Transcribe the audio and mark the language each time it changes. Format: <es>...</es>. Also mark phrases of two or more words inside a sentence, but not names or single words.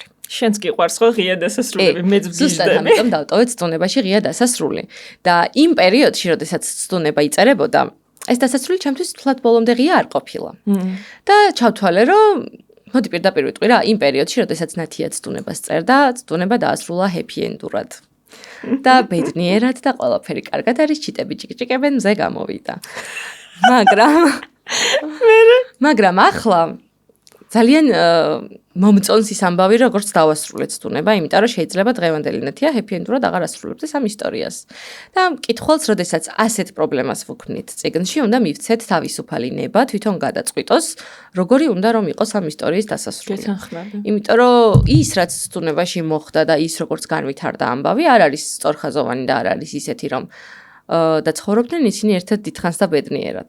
<ka>შენც კი ყვარს ხო ღია დასასრულები, მეც ვგიჟდები. ზუსტად ამიტომ დავტოვეთ სტუნებაში ღია დასასრული. და იმ პერიოდში, როდესაც სტუნება იწერებოდა, ეს დასასრული ჩემთვის თლად ბოლომდე ღია არ ყოფილა. და ჩავთვალე, რომ მოდი პირდაპირ ვიტყვი რა, იმ პერიოდში, როდესაც ნათიად სტუნებას წერდა, სტუნება დაასრულა</ka> <en>happy end-ურად.</en> <ka>და ბედნიერად და ყველაფერი კარგად არის, ჩიტები ჭიკჭიკებენ, მზე გამოვიდა. მაგრამ ახლა ძალიან მომწონს ის ამბავი, როგორც დავასრულეთ სტუნება, იმიტომ რომ შეიძლება დღევანდელი ნათია</ka> <en>happy end-ურად</en> <ka>აღარ ასრულებდეს ამ ისტორიას. და მკითხველს, როდესაც ასეთ პრობლემას ვუქმნით წიგნში, უნდა მივცეთ თავისუფალი ნება, თვითონ გადაწყვიტოს, როგორი უნდა რომ იყოს ამ ისტორიის დასასრული. იმიტომ რომ ის, რაც სტუნებაში მოხდა და ის, როგორც განვითარდა ამბავი, არ არის სწორხაზოვანი და არ არის ისეთი, რომ და ცხოვრობდნენ ისინი ერთად დიდხანს და ბედნიერად.</ka>